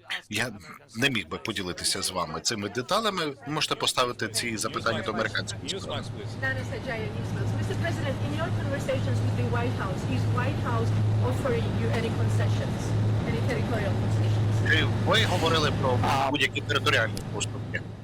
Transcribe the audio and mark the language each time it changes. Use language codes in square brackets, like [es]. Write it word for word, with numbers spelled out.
[uk] Я не міг би поділитися з вами цими деталями. Можете поставити ці запитання до американської сторони. [en] Newsmax, please. Nana Sajaya, Newsmax. Mister President, in your conversations with the White House, is White House offering you any concessions, any territorial concessions? [uk] Е, Ви говорили про будь-які територіальні поступки.